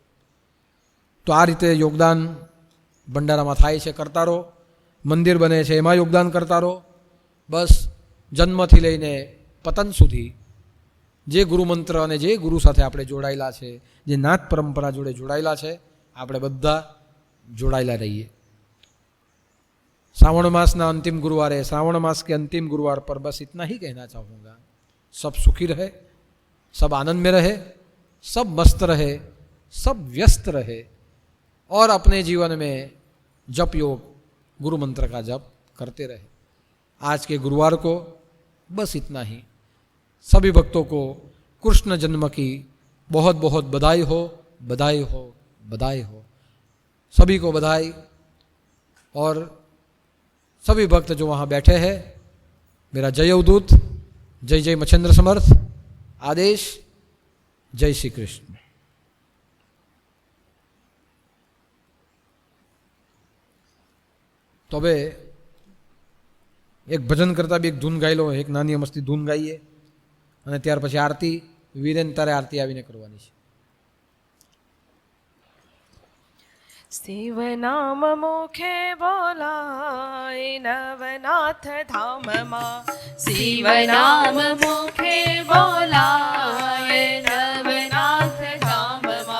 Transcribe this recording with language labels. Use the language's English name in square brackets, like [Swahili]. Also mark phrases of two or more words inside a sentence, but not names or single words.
[Gujarati] તો આ રીતે યોગદાન ભંડારામાં થાય છે. કરતા રહો. મંદિર બને છે એમાં યોગદાન કરતા રહો. બસ જન્મથી લઈને પતન સુધી જે ગુરુમંત્ર અને જે ગુરુ સાથે આપણે જોડાયેલા છે, જે નાથ પરંપરા જોડે જોડાયેલા છે, આપણે બધા જોડાયેલા રહીએ. [Hindi] श्रावण मास ना अंतिम गुरुवार है, श्रावण मास के अंतिम गुरुवार पर बस इतना ही कहना चाहूँगा. सब सुखी रहे, सब आनंद में रहे, सब मस्त रहे, सब व्यस्त रहे और अपने जीवन में जप योग गुरु मंत्र का जप करते रहे. आज के गुरुवार को बस इतना ही. सभी भक्तों को कृष्ण जन्म की बहुत बहुत बधाई हो, बधाई हो, बधाई हो. सभी को बधाई. और सभी भक्त जो वहाँ बैठे हैं, मेरा जय अवधूत, जय जय मच्छेंद्र समर्थ, आदेश, जय श्री कृष्ण. [Gujarati] तो હવે એક ભજન કરતા બી એક ધૂન ગાઈ લો, એક નાની મસ્તી ધૂન ગાઈએ અને ત્યાર પછી આરતી. વીરેન તારે આરતી આવીને કરવાની છે. શિવ નામ મુખે બોલાય નવનાથ ધામ મા, શિવ નામ મુખે બોલાય નવનાથ ધામ મા,